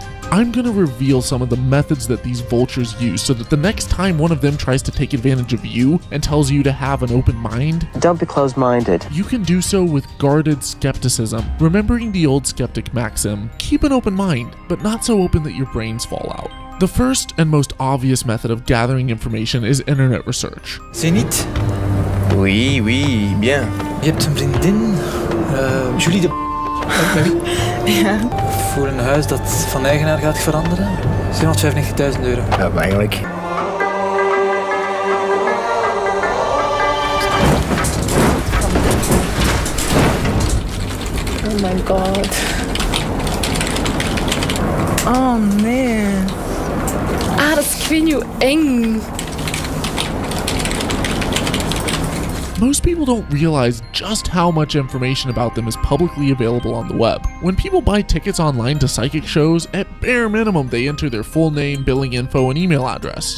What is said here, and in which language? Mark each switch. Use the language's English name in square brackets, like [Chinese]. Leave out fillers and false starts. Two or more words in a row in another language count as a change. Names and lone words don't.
[English] I'm gonna reveal some of the methods that these vultures use so that the next time one of them tries to take advantage of you and tells you to have an open mind, don't be closed-minded. You can do so with guarded skepticism, remembering the old skeptic maxim, keep an open mind, but not so open that your brains fall out. The first and most obvious method of gathering information is internet research. [French] C'est niet? Oui, oui, bien. [Dutch] Je hebt een vriendin, Julie de... Ja. Voor een huis dat van eigenaar gaat veranderen, 795.000 euro. Ja, eigenlijk. [English] Oh my god. Oh man. [Dutch] Ah, dat is, ik weet niet, eng. [English] Most people don't realize just how much information about them is publicly available on the web. When people buy tickets online to psychic shows, at bare minimum they enter their full name, billing info, and email address.